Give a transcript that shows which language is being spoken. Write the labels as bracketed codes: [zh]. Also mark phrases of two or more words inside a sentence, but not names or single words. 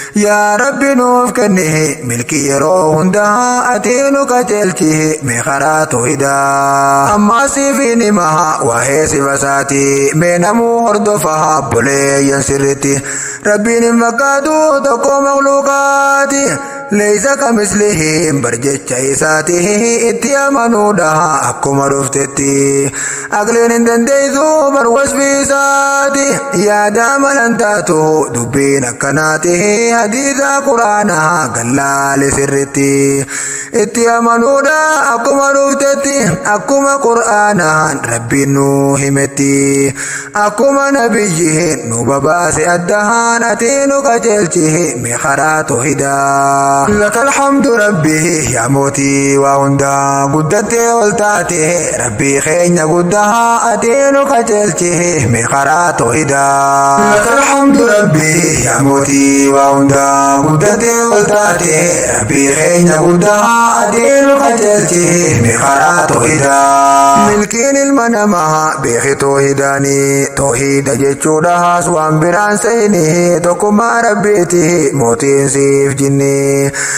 [om] Yaa Rabbi nuuf kenni milkii yeroo hundaa ati nu qajeelchi mee karaa toohidaa. Ammaa siif hin hima waa'ee sifa isaati mee namuu hordofa obboleeyyan sirritti. Rabbiin hin fakkaatu tokko makhluuqaati. [ar] ليس كمثله [om] bar jecha isaati itti amanuudha akkuma dhuftetti. Aqliin hin dandeessu bar wasfi isaati yaada amalan taatu dubbiin akkanaati hadiisa Quraanaa gallaale sirritti. Itti amanuudha akkuma dhuftetti akkuma Quraanaan Rabbiin nu himetti. Akkuma nabiyyiin nu babaase addahaan ati nu qajeelchi mee karaa toohidaa. [ar] لك الحمد [om] Rabbi yaa mootii waa hundaa guddattee ol taate Rabbii keenya guddaa ati nu qajeelchi mee karaa toohidaa. [ar] لك الحمد [om] Rabbi yaa mootii waa hundaa guddattee ol taate Rabbii keenya guddaa ati nu qajeelchi mee karaa toohidaa. Milkiin ilma namaa beeki toohidaani toohida jechuudhaas waan biraan seeni tokkummaa Rabbiiti mootiin siif jinni.